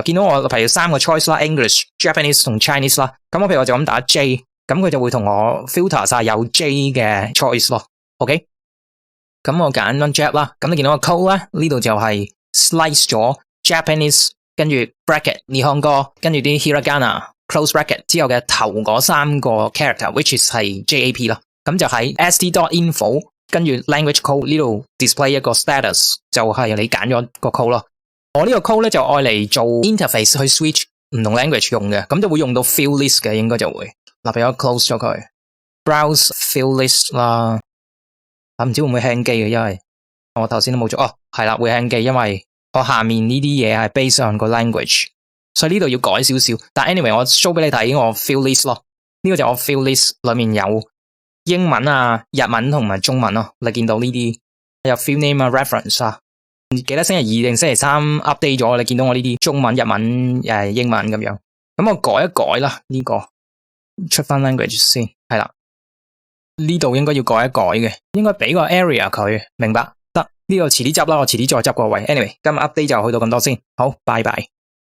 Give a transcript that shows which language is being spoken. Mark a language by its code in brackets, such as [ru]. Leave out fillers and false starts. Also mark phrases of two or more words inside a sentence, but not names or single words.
[yue] 見到我譬如3個 choice 啦 ， [en] English、Japanese [yue] 同 Chinese 啦，咁我譬如我就咁打 J， 咁佢就會同我 filter 晒有 J 嘅 choice 咯。OK， 咁我揀 Jap 啦，咁你見到個 code 咧，呢度就係 slice 咗 Japanese， 跟住 bracket 日本語，跟住啲 hiragana。 [en] close bracket [yue] 之後嘅頭嗰3個 [en] character，which is [yue] 係 JAP 啦，咁就喺 st.info 跟住 [en] language code [yue] 呢度 display 一個 status， 就係你揀咗個 code 咯。我呢個 code 咧就愛嚟做 interface 去 switch 唔同 language 用嘅，咁就會用到 [en] field list [yue] 嘅，應該就會。嗱，俾我 close 咗佢 ， [en] browse field list [yue] 啦，唔知會唔會 hang 機嘅，因為我頭先都冇做。哦，係啦，會 hang 機，因為我下面呢啲嘢係 [en] based on [yue] 個 language。所以呢度要改少少，但 anyway 我 show 俾你睇我 [en] field list [yue] 咯，呢個就係我 [en] field list [yue] 裏面有英文啊、日文同埋中文咯，你見到呢啲有 [en] field name [yue] 啊、reference 啊，記得星期2定星期3 update 咗，你見到我呢啲中文、日文、英文咁樣，咁我改一改啦，呢個出翻 language 先，係啦，呢度應該要改一改嘅，應該俾個 area 佢，明白？得，呢個遲啲執啦，我遲啲再執個位。anyway 今日 update 就去到咁多先，好，拜拜。